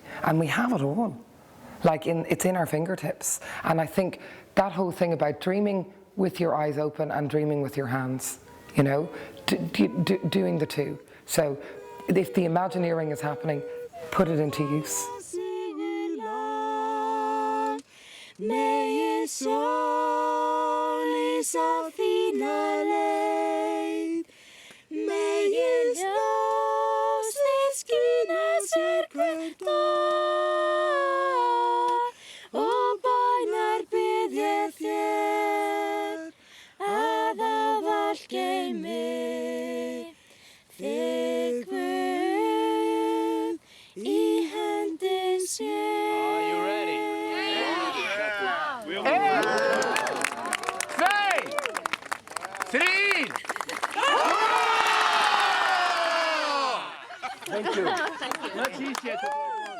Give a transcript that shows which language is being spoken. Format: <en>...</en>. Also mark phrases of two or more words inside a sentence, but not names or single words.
<en>And we have it all. Like it's in our fingertips. And I think that whole thing about dreaming with your eyes open and dreaming with your hands, you know, doing the two. So if the Imagineering is happening, put it into use.</en> <is>Ljósa þína leið, megi ljósið skína sér hver dag, og bænar bið ég þér, að ávallt geymi þig Guð í</is> <en>Are you ready? Three. Thank you. Thank you. Much easier to</en>